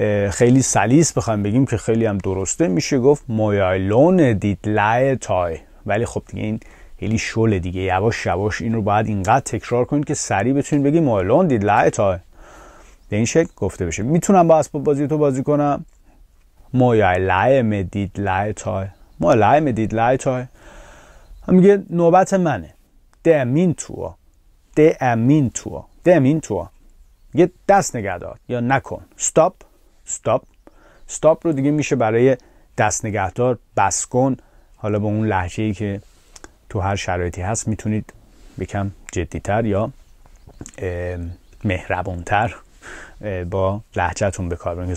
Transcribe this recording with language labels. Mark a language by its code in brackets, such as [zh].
[fa] خیلی سلیس بخوایم بگیم که خیلی هم درسته میشه گفت [da] Må jeg låne dit legetøj. [fa] ولی خب دیگه این خیلی شله دیگه، یواش یواش این رو باید اینقدر تکرار کنید که سریع بتونید بگید [da] Må jeg låne dit legetøj. [fa] به این شکل گفته بشه. میتونم با اسباب بازی تو بازی کنم. [da] Må jeg lege med dit legetøj? Må jeg lege med dit legetøj? [fa] Han میگه نوبت منه. [da] Det er min tur. Det er min tur. Det er min tur. [fa] یه دست نگه دار یا نکن. Stop. Stop. Stop رو دیگه میشه برای دست نگه دار، بس کن. حالا با اون لهجه‌ای که تو هر شرایطی هست میتونید یکم جدی‌تر یا مهربون‌تر با لهجه‌تون به کار ببرید.